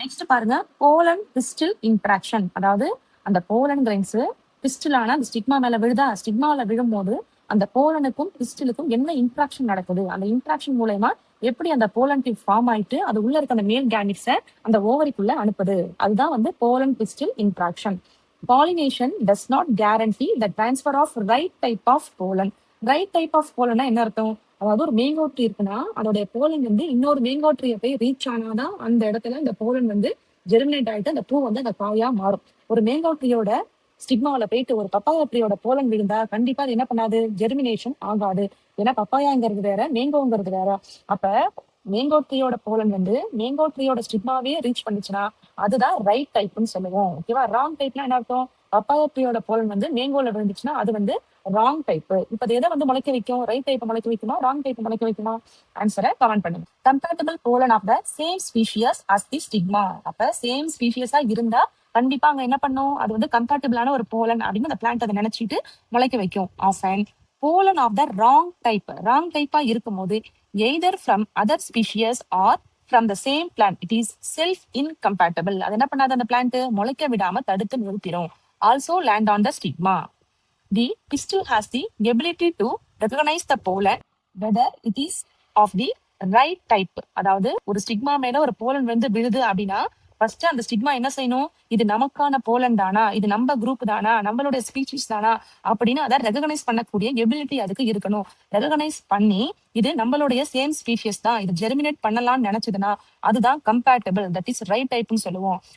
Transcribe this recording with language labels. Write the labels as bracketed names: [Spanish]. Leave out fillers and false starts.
[Tamil] Next பாருங்க, pollen pistil interaction. அதாவது அந்த போலன் கிரைன்ஸ் பிஸ்டிலான அந்த ஸ்டிக்மா மேல விழுதா, ஸ்டிக்மால விழும்போது அந்த போலனுக்கும் பிஸ்டிலுக்கும் என்ன இன்ட்ராக்ஷன் நடக்குது, அந்த இன்ட்ராக்ஷன் மூலயமா எப்படி அந்த போலன் டியூப் ஃபார்ம் ஆயிட்டு அது உள்ள இருக்க அந்த மேல் கேமிட்ஸை அந்த ஓவரிக்குள்ள அனுப்புது, அதுதான் வந்து pollen pistil interaction. [English] Pollination does not guarantee the transfer of right type of pollen. [Tamil] Right type of போலன்னா என்ன அர்த்தம்? அதாவது ஒரு மேங்கோ ட்ரீ இருக்குன்னா அதோடைய போலன் வந்து இன்னொரு மேங்கோ ட்ரீயை போய் ரீச் ஆனாதான் அந்த இடத்துல இந்த போலன் வந்து ஜெர்மினேட் ஆயிட்டு அந்த பூ வந்து அந்த காயா மாறும். ஒரு மேங்கோ ட்ரீயோட ஸ்டிக்மாவில போயிட்டு ஒரு பப்பாயா ட்ரீயோட போலன் விழுந்தா கண்டிப்பா அது என்ன பண்ணாது, ஜெர்மினேஷன் ஆகாது. ஏன்னா பப்பாயாங்கிறது வேற, மேங்கோங்கிறது வேற. அப்ப மேங்கோ ட்ரீயோட போலன் வந்து மேங்கோ ட்ரீயோட ஸ்டிக்மாவே ரீச் பண்ணுச்சுன்னா அதுதான் ரைட் டைப்னு சொல்லுவோம். ஓகேவா? ராங் டைப்னா என்ன அர்த்தம்? பப்பாயா ட்ரீயோட போலன் வந்து மேங்கோல விழுந்துச்சுன்னா அது வந்து ராங் டைப். இப்ப அது எதை வந்து முளைக்க வைக்கும்? ரைட் டைப் முளைக்க வைக்குமா, ராங் டைப் முளைக்க வைக்குமா? ஆன்சரை கமெண்ட் பண்ணுங்க. [English] Compatible pollen of the same species as the stigma. [Tamil] அப்ப சேம் ஸ்பீஷியஸா இருந்தா கண்டிப்பா அங்க என்ன பண்ணும், அது வந்து கம்பேட்டபிளான ஒரு போலன் அப்படின்னு அந்த பிளான்ட் அதை நினைச்சிட்டு முளைக்க வைக்கும். [English] often pollen of the wrong type, [Tamil] wrong டைப்பா இருக்கும் போது [English] Either from other species or from the same plant it is self incompatible. [Tamil] அது என்ன பண்ணாது, அந்த பிளான்ட் முளைக்க விடாம தடுத்து நிறுத்திடும். [English] Also land on the stigma. The pistil has the ability to recognize the pollen whether it is of the right type. [Tamil] அதாவது ஒரு stigma மேல ஒரு போலன் வந்து விழுது அப்படின்னா ஃபர்ஸ்ட் அந்த ஸ்டிக்மா என்ன செய்யணும், இது நமக்கான போலன் தானா, இது நம்ம குரூப் தானா, நம்மளுடைய ஸ்பீஷிஸ் தானா அப்படின்னு அதை ரெகனைஸ் பண்ணக்கூடிய எபிலிட்டி அதுக்கு இருக்கணும். ரெகனைஸ் பண்ணி இது நம்மளுடைய சேம் ஸ்பீஷியஸ் தான், இது ஜெர்மினேட் பண்ணலாம்னு நினைச்சதுன்னா அதுதான் கம்பேட்டபிள், [English] that is [Tamil] ரைட் டைப்னு சொல்லுவோம்.